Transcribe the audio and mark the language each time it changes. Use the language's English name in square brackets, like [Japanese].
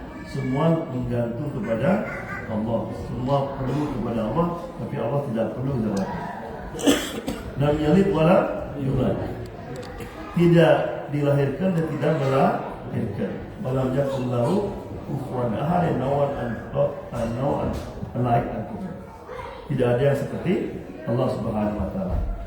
[Indonesian] Semua menggantung kepada Allah. Semua perlu kepada Allah, tapi Allah tidak perlu kepada Allah. [Arabic] Lam yalid wa lam yulad. [Indonesian] Tidak dilahirkan dan tidak melahirkan. [Arabic] Walam yakul lahu kufuwan ahad, [English] and no one alike unto him. [Indonesian] Tidak ada yang seperti Allah Subhanahu wa taala.